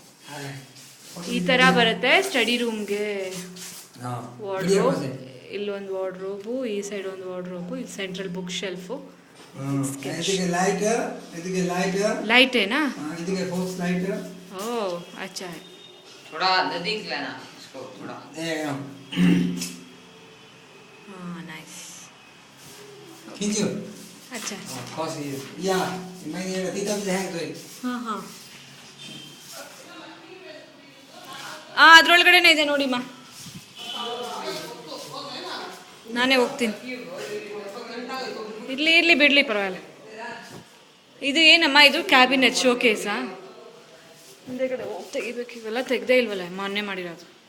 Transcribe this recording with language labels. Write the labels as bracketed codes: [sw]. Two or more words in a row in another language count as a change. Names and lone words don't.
[kn] ಈ ತರ ಬರುತ್ತೆ [en] study room. [kn] ವಾರ್ಡ್ರೋಬ್, ಇಲ್ಲೊಂದು ವಾರ್ಡ್ರೋಬು, ಈ ಸೈಡ್ ಒಂದು ವಾರ್ಡ್ರೋಬು, ಇದು [en] central book shelf. [hi] लाइट है ना? ओह अच्छा है. थोड़ा नजदीक लेना इसको थोड़ा. हाँ नाइस. खींचो. अच्छा. कौन सी? या मैं ये तीता भी है तो. हाँ हाँ. [kn] ಅದ್ರೊಳಗಡೆನೇ ಇದೆ ನೋಡಿ ಮಾ. ನಾನೇ ಹೋಗ್ತೀನಿ. ಇರ್ಲಿ ಇರ್ಲಿ ಬಿಡ್ಲಿ ಪರವಾಗಿಲ್ಲ. ಇದು ಏನಮ್ಮ, ಇದು [en] cabinet showcase? [kn] ಮುಂದೆ ಕಡೆ ಹೋಗಿ ತೆಗಿಬೇಕು. ಇವೆಲ್ಲ ತೆಗ್ದೇ ಇಲ್ವಲ್ಲ, ಮೊನ್ನೆ ಮಾಡಿರೋದು.